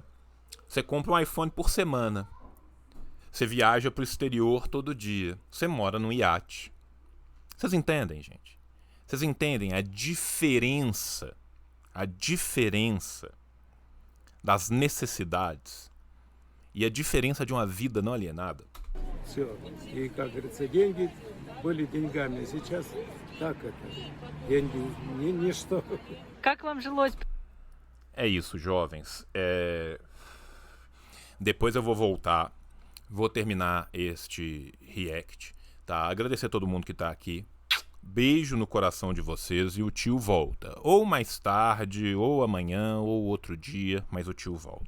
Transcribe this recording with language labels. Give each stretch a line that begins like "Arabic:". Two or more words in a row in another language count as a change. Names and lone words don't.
Portuguese: Você compra um iPhone por semana. Você viaja para o exterior todo dia. Você mora num iate. Vocês entendem, gente? Vocês entendem a diferença das necessidades e a diferença de uma vida não alienada?
Russian: Все. И, как говорится, деньги были деньгами. Сейчас так это. Деньги ничто. Как вам жилось?
Portuguese: É isso, jovens. Depois eu vou voltar. Vou terminar este react. Tá? Agradecer a todo mundo que tá aqui. Beijo no coração de vocês e o tio volta. Ou mais tarde, ou amanhã, ou outro dia, mas o tio volta.